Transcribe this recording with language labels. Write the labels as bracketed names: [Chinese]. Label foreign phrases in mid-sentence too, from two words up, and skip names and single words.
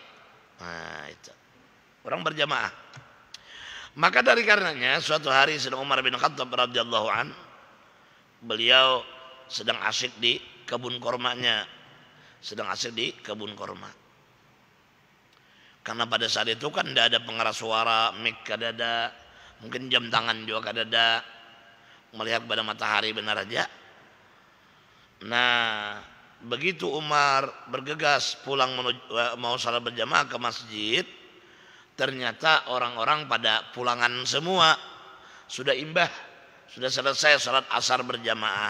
[Indonesian] Nah itu orang berjamaah. Maka dari karenanya suatu hari Sayyidina Umar bin Khattab [Arabic] radhiyallahu an, [Indonesian] beliau sedang asyik di kebun kormanya, sedang asyik di kebun korma. Karena pada saat itu kan tidak ada pengeras suara, [Banjar] mic kada ada, mungkin jam tangan juga kada ada, melihat pada matahari benar aja. [Indonesian] Nah begitu Umar bergegas pulang mau salat berjamaah ke masjid, ternyata orang-orang pada pulangan semua, sudah imbah, sudah selesai salat asar berjamaah.